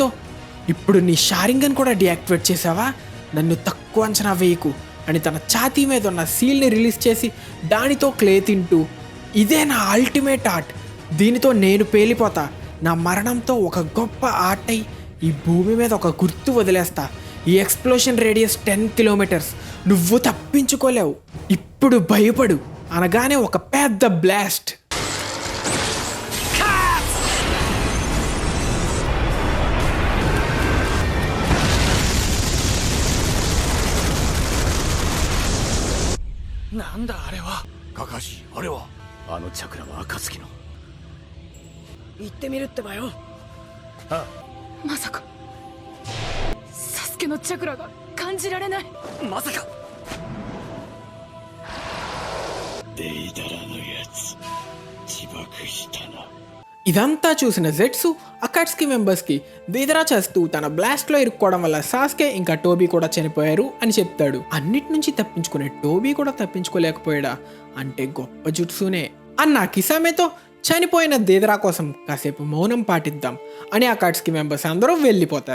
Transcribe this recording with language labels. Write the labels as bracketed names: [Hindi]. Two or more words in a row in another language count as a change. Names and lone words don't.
[Telugu] ఇప్పుడు నీ షారింగన్ కూడా డియాక్టివేట్ చేసావా, నన్ను తక్కువ అంచనా వేయకు అని తన ఛాతీ మీద ఉన్న సీల్ని రిలీజ్ చేసి దానితో క్లే తింటూ, ఇదే నా [English] ultimate art, [Telugu] దీనితో నేను పేలిపోతా, నా మరణంతో ఒక గొప్ప ఆర్ట్ అయి ఈ భూమి మీద ఒక గుర్తు వదిలేస్తా, ఈ [English] explosion radius [Telugu] 10 కిలోమీటర్స్, నువ్వు తప్పించుకోలేవు, ఇప్పుడు భయపడు అనగానే ఒక పెద్ద బ్లాస్ట్. [Japanese] カカシ、あれはあのチャクラは暁の。行ってみるってばよ。まさかサスケのチャクラが感じられない。まさかデイダラのやつ自爆したな。 [Telugu] ఇదంతా చూసిన జెట్సు అకాట్స్కి మెంబర్స్కి దేదరా చేస్తూ తన బ్లాస్ట్లో ఇరుక్కోవడం వల్ల సాస్కే ఇంకా టోబీ కూడా చనిపోయారు అని చెప్తాడు. అన్నిటి నుంచి తప్పించుకునే టోబీ కూడా తప్పించుకోలేకపోయాడా అంటే గొప్ప జుట్సునే అన్న కిసామేతో, చనిపోయిన దేదరా కోసం కాసేపు మౌనం పాటిద్దాం అని అకాట్స్కి మెంబర్స్ అందరూ వెళ్ళిపోతారు.